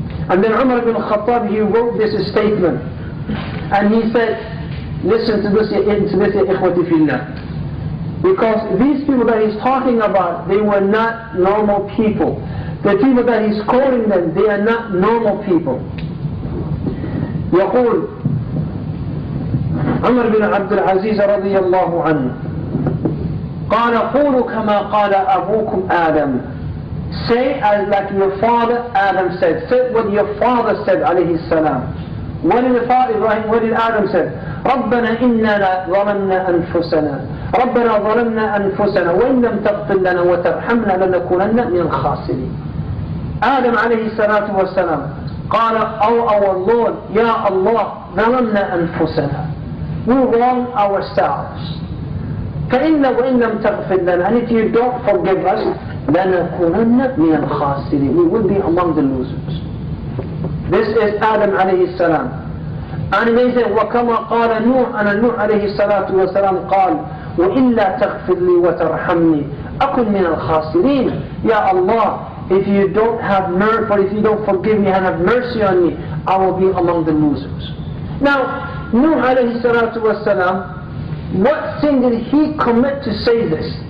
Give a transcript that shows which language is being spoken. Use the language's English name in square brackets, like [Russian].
[English] And then Umar ibn Khattab, he wrote this statement, and he said, listen to this, ikhwati fillah. Because these people that he's talking about, they were not normal people. The people that he's calling them, they are not normal people. [Arabic] يقول عمر بن عبد العزيز رضي الله عنه قال قولوا كما قال أبوكم آدم. [English] Say as like your father Adam said. Say what your father said عليه السلام. What did the father Ibrahim, what did Adam said? [Arabic] ربنا إننا ظلمنا أنفسنا ربنا ظلمنا أنفسنا وإن لم تغفر لنا وترحمنا لنكونن من الخاسرين. Adam عليه الصلاة والسلام قال, [English] oh our Lord, [Arabic] Ya Allah, ظلمنا أنفسنا. [English] We wrong ourselves. [Arabic] فإن وإن لم تغفر لنا, [English] and if you don't forgive us, [Arabic] لنكونن من الخاسرين. [English] We will be among the losers. This is Adam عليه السلام. And they say, [Arabic] وكما قال نوح, and نوح عليه الصلاة والسلام قال, وإلا تغفر لي وترحمني أكن من الخاسرين. [English] Ya Allah, if you don't have mercy, or if you don't forgive me and have mercy on me, I will be among the losers. Now, Nuh alayhi salatu wasalam, what sin did he commit to say this?